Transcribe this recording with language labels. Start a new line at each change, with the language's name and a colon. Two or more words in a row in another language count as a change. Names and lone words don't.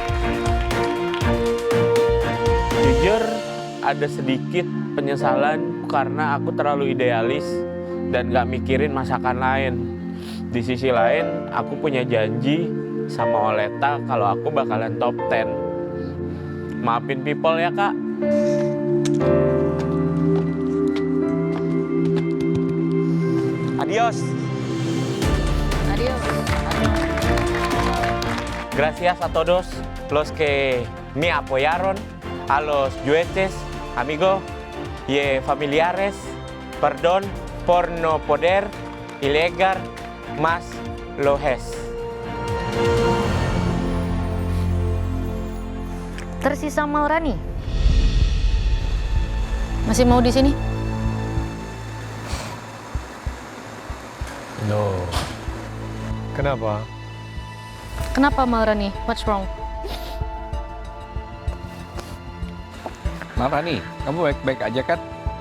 Indonesian: Jujur, ada sedikit penyesalan karena aku terlalu idealis dan gak mikirin masakan lain. Di sisi lain, aku punya janji sama Oleta kalau aku bakalan top 10. Maafin people ya, Kak.
Spanish: Adios. Adios. Gracias a todos los que me apoyaron, a los jueces, amigos y familiares. Perdón por no poder llegar más lejos.
Indonesian: Tersisa Maharani. Masih mau di sini? No. Kenapa? Kenapa Maharani?
English: What's wrong?
Indonesian: Maharani, kamu baik-baik aja kan?